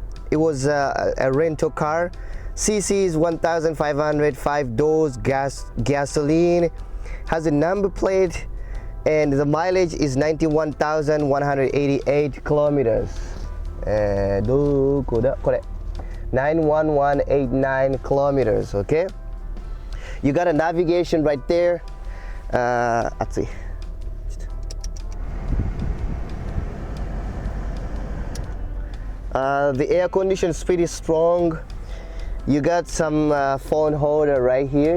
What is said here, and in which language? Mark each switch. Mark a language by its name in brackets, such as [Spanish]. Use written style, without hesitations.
[English] It was a rental car. CC is 1,500, 5 doors, gasoline. Has a number plate, and the mileage is 91,188 kilometers. [Japanese] どこだこれ [English] 91189 kilometers. Okay, you got a navigation right there. Let's see. The air condition is pretty strong. You got some phone holder right here.